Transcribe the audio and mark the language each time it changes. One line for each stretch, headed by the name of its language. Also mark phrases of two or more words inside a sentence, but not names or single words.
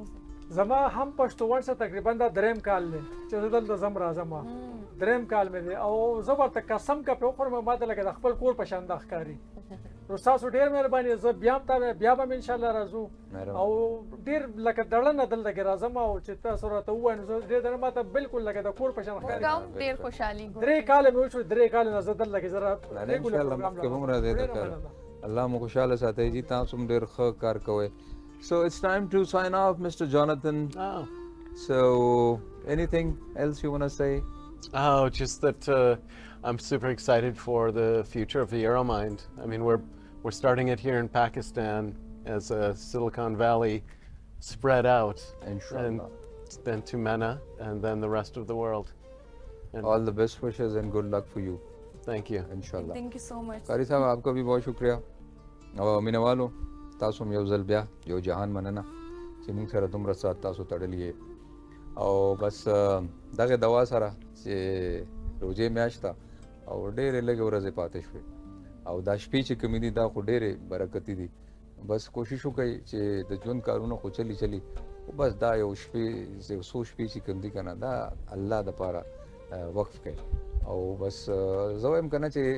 Pashto: زما هم پښتون څخه تقریبا دا دریم کال دی چې زه دلته زم راځم دریم کال مې دی او زه ورته قسم کا په خور مې ماته لکه د خپل کور په شان د ښکاری نو تاسو ډېر مهرباني زه بیا به
Arabic: ان شاء الله
Pashto: راځو او ډېر لکه دړنه دلته کې راځم او چې تاسو راته وایئ نو ډېر درنه ماته بالکل لکه د کور په شان ښکاری ډېر خوشحالي درې کال مې وشو درې کال نه زه دلته کې زه
Arabic: ان شاء الله
Pashto: مخکې هم راځي الله مو خوشاله ساتي جی تاسو هم ډېر ښه کار کوئ.
English: So it's time to sign off, Mr. Jonathan. Oh. So anything else you want to say? Oh, just that I'm super excited for the future of the Euromind. I mean, we're starting it here in Pakistan as a Silicon Valley spread out, and then to MENA, and then the rest of the world. And all the best wishes and good luck for you. Thank you. Inshallah. Thank you so much.
Urdu: قاری صاحب آپ کا بھی بہت شکریہ اور مینا والوں
Pashto: تاسو یو ځل بیا یو جهان مننه چې موږ سره دومره سات تاسو تړلې او بس دغه دوا سره چې روزه میاشته او ډېرې لږ ورځې پاتې شوې او دا شپې چې کومې دي دا خو ډېرې برکتي دي بس کوشش وکړئ چې د ژوند کارونه خو چلی بس دا یو شپې یو څو شپې چې کوم دي که نه دا الله دپاره وقف کړئ او بس زه وایم که نه